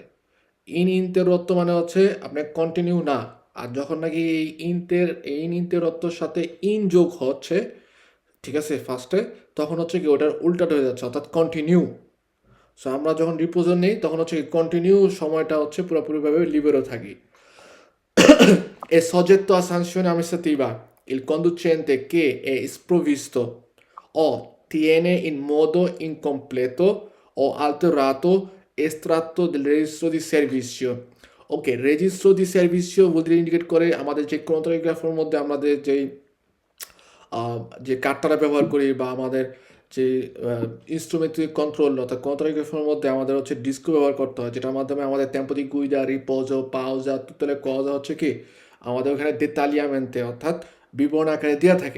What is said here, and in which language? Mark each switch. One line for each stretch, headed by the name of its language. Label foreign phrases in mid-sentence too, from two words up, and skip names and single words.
Bangla: ইন্তের রত্ব মানে হচ্ছে আপনার কন্টিনিউ না, আর যখন নাকি ইন্তের রত্বর সাথে ইন যোগ হচ্ছে, ঠিক আছে, ফার্স্টে, তখন হচ্ছে কি ওটার উল্টাটা হয়ে যাচ্ছে, অর্থাৎ কন্টিনিউ। সো আমরা যখন রিপোজে নেই তখন হচ্ছে কন্টিনিউ সময়টা হচ্ছে পুরোপুরিভাবে লিবেরো থাকি।
Italian: È soggetto a sanzione amministrativa il conducente che è sprovvisto o tiene in modo incompleto o alterato estratto del registro di servizio.
Bangla: ওকে,
Italian: registro di servizio
Bangla: বলতে ইন্ডিকেট করে আমাদের যে ক্রোনোটোগ্রাফের মধ্যে আমাদের যেই আহ, যে কার্ডটা ব্যবহার করি, বা আমাদের যে ইনস্ট্রুমেন্ট কন্ট্রোল অর্থাৎ কন্ট্রোগ্রাফের মধ্যে আমাদের হচ্ছে ডিস্কো ব্যবহার করতে হয়, যেটার মাধ্যমে আমাদের
Italian: tempo di guida,
Bangla: রিপোজো, পাউজা,
Italian: tutte le cose
Bangla: হচ্ছে কি আমাদের ওখানে দেতালিয়ামেন্টে অর্থাৎ বিবরণ আকারে দেওয়া থাকে।